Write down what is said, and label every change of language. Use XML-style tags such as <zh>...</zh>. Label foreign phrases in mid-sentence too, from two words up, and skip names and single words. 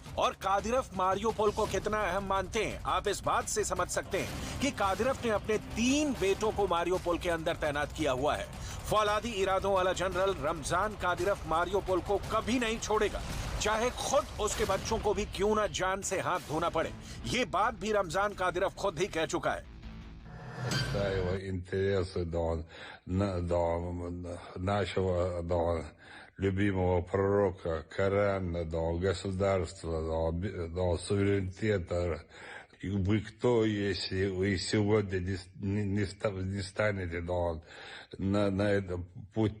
<hi>और कादिरोव मारियोपोल को कितना अहम मानते हैं आप इस बात से समझ सकते हैं कि कादिरोव ने अपने 3 बेटों को मारियोपोल के अंदर तैनात किया हुआ है। फौलादी इरादों वाला जनरल रमजान कादिरोव मारियोपोल को कभी नहीं छोड़ेगा, चाहे खुद उसके बच्चों को भी क्यों न जान से हाथ धोना पड़े। ये बात भी रमजान कादिरोव खुद ही कह चुका है।</hi> <ru>интересы нашего любимого пророка, Корана, государства, суверенитета. Вы кто, если вы сегодня не станете на этот путь</ru>